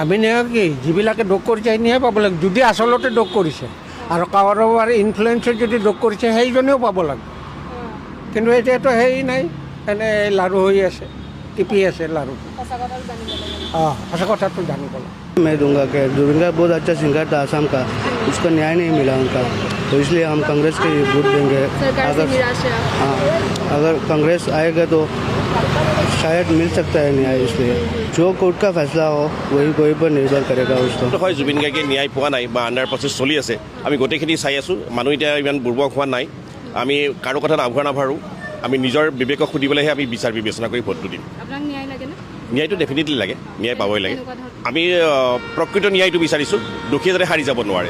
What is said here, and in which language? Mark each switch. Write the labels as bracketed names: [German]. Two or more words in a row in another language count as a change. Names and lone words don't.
[Assamese] আমি ন্যায় কি, যিবিলাকে দোষ কৰিছে সেই ন্যায় পাব লাগে। যদি আচলতে দোষ কৰিছে আৰু কাৰোবাৰ ইনফ্লুৱেঞ্চত যদি দোষ কৰিছে সেইজনেও পাব লাগে। কিন্তু এতিয়াতো সেই নাই, এনে লাৰু হৈ আছে, টিপি আছে লাৰু। সঁচা কথাটো জানিব লাগে। [Hindi] मैं दूंगा कि जुबिन गार्ग बहुत अच्छा सिंगर था आसाम का, उसको न्याय नहीं मिला उनका, तो इसलिए हम कांग्रेस के वोट देंगे। अगर कांग्रेस आएगा तो शायद मिल सकता है न्याय, इसलिए जो कोर्ट का फैसला हो वही पर निर्भर करेगा उसको। [Assamese] হয় জুবিন গাৰ্গে ন্যায় পোৱা নাই বা [English] under process [Assamese] চলি আছে, আমি গোটেইখিনি চাই আছোঁ। মানুহ এতিয়া ইমান বুৰ্বক হোৱা নাই, আমি কাৰো কথাত আভৰা নাভাৰোঁ। আমি নিজৰ বিবেকক সুধিবলৈহে আমি বিচাৰ বিবেচনা কৰি ভোটটো দিম। আপোনাক ন্যায় লাগেনে? ন্যায়টো ডেফিনেটলি লাগে, ন্যায় পাবই লাগে। আমি প্ৰকৃত ন্যায়টো বিচাৰিছোঁ, দোষীয়ে যাতে সাৰি যাব নোৱাৰে।